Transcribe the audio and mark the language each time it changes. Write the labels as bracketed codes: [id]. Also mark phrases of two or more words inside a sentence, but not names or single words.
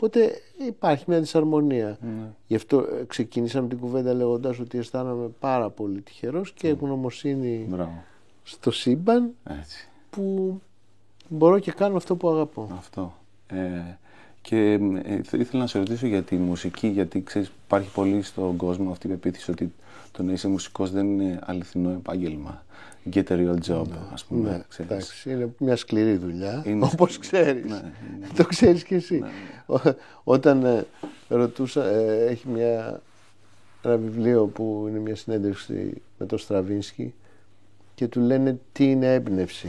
[el] Οπότε υπάρχει μια δυσαρμονία. Γι' αυτό ξεκίνησαμε την κουβέντα λέγοντας ότι αισθάνομαι πάρα πολύ τυχερός και ευγνωμοσύνη στο σύμπαν που μπορώ και κάνω αυτό που αγαπώ. Αυτό. Και ήθελα να σε ρωτήσω για τη μουσική, γιατί ξέρεις, υπάρχει πολύ στον κόσμο αυτή η πεποίθηση ότι το να είσαι μουσικός δεν είναι αληθινό επάγγελμα. [en] Get a real job, [el] ας πούμε. Ναι, εντάξει, είναι μια σκληρή δουλειά, όπως ξέρεις. Ναι. Το ξέρεις και εσύ. Ναι. Όταν ρωτούσα, έχει ένα βιβλίο που είναι μια συνέντευξη με τον Στραβίνσκι και του λένε τι είναι έμπνευση.